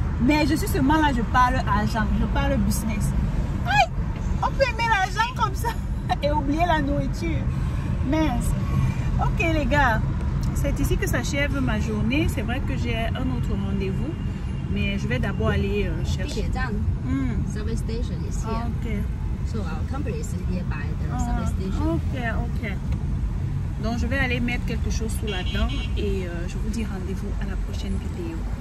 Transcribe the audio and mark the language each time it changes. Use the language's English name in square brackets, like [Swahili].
[French] Mais je suis seulement là, je parle argent, je parle business. Aïe, on peut aimer l'argent comme ça et oublier la nourriture. Mince. Ok les gars, c'est ici que s'achève ma journée. C'est vrai que j'ai un autre rendez-vous. Mais je vais d'abord aller chercher. [English] Subway station is here. Ok. So our company is nearby the subway station. Ok. [French] Donc je vais aller mettre quelque chose sous la dent et je vous dis rendez-vous à la prochaine vidéo.